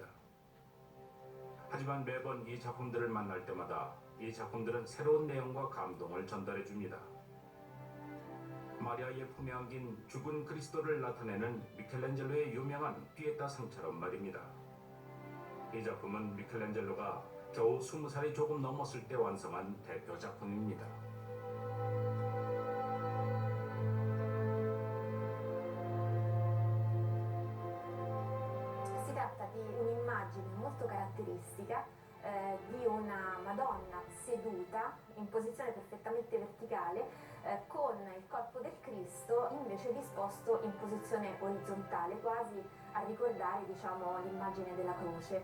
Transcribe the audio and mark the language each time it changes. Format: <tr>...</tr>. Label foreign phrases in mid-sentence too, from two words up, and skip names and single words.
<ko>하지만 매번 이 작품들을 만날 때마다 이 작품들은 새로운 내용과 감동을 전달해 줍니다. 마리아의 품에 안긴 죽은 그리스도를 나타내는 미켈란젤로의 유명한 피에타 상처럼 말입니다. 이 작품은 미켈란젤로가 겨우 20살이 조금 넘었을 때 완성한 대표 작품입니다.</ko> <it>Si tratta di un'immagine molto caratteristica di una Madonna seduta in posizione perfettamente verticale con il corpo del Cristo invece disposto in posizione orizzontale, quasi a ricordare, diciamo, l'immagine della croce.</it>